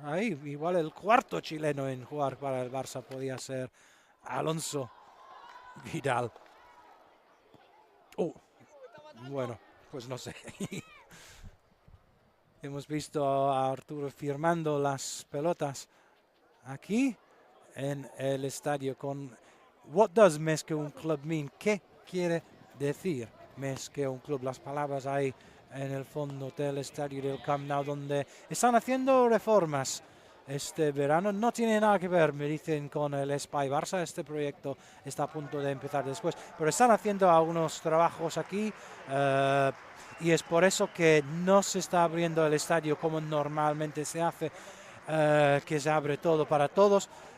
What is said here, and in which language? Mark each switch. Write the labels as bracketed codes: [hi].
[es] Ahí, igual el cuarto chileno en jugar para el Barça podía ser Alonso Vidal. Bueno, pues no sé. Hemos visto a Arturo firmando las pelotas aquí en el estadio con [en] What does més que un club mean? [es] ¿Qué quiere decir més que un club? Las palabras ahí en el fondo del estadio del Camp Nou, donde están haciendo reformas este verano. No tiene nada que ver, me dicen, con el Spy Barça. Este proyecto está a punto de empezar después, pero están haciendo algunos trabajos aquí y es por eso que no se está abriendo el estadio como normalmente se hace, que se abre todo para todos.